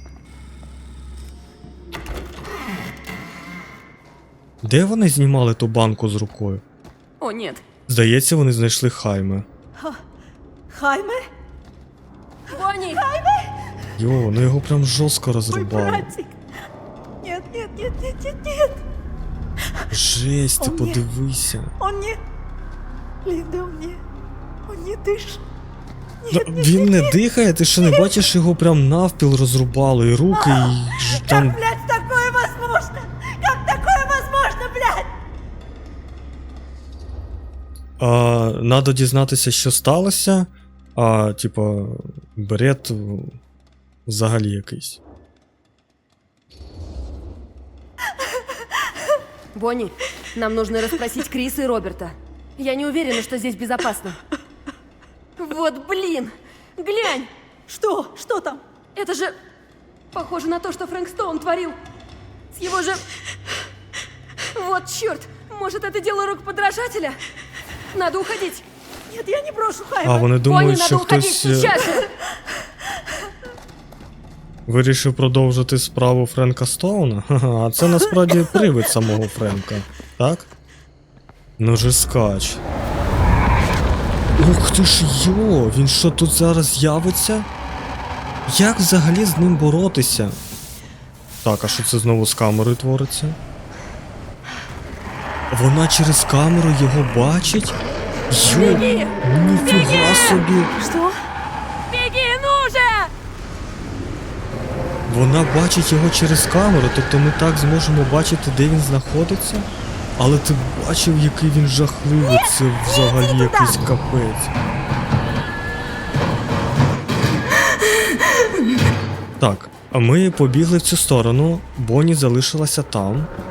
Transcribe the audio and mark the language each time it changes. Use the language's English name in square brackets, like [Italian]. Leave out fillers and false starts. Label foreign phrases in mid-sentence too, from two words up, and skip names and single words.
[Ukrainian] Де вони знімали ту банку з рукою? [Russian] О, нет. [Ukrainian] Здається, вони знайшли Хайме. Хайме? [Russian] Бонни! [Ukrainian] Йо, ну його прям жорстко [Russian] Мой [Ukrainian] розрубали. [Russian] братик. Нет, нет, нет, нет, нет, нет. [Ukrainian] Жесть, ти О, ні. подивися. [Russian] Он не... Линда, он не дышит. [Ukrainian] Ну, він не дихає, ти що не бачиш, його прям навпіл розрубало, і руки, і там. [Russian] Блядь, такое возможно? Как такое возможно, блядь? [Ukrainian] Надо дізнатися, що сталося. Типа, бред взагалі якийсь. [Russian] Бонни, нам нужно расспросить Криса и Роберта. Я не уверена, что здесь безопасно. Вот блин! Глянь! Что? Что там? Это же похоже на то, что Фрэнк Стоун творил. С его же... Вот черт! Может, это дело рук подражателя? Надо уходить. Нет, я не брошу Хайма. [Ukrainian] А вони [Russian] Бонни, [Ukrainian] думають, [Russian] надо [Ukrainian] що [Russian] уходить [Ukrainian] хтось [Russian] сейчас же! [Ukrainian] вирішив продовжити справу Френка Стоуна? Ха-ха, а це насправді привид самого Френка, так? [Russian] Ну же скач. [Ukrainian] Ух ти ж йо, він що тут зараз з'явиться? Як взагалі з ним боротися? Так, а що це знову з камерою твориться? Вона через камеру його бачить? Йо, [Russian] Беги! [Ukrainian] ніфіга собі! [Russian] Что? Беги, ну же! [Ukrainian] Вона бачить його через камеру, тобто ми так зможемо бачити, де він знаходиться? Але ти бачив, який він жахливий, це взагалі якийсь капець. Так, а ми побігли в цю сторону, Бонні залишилася там.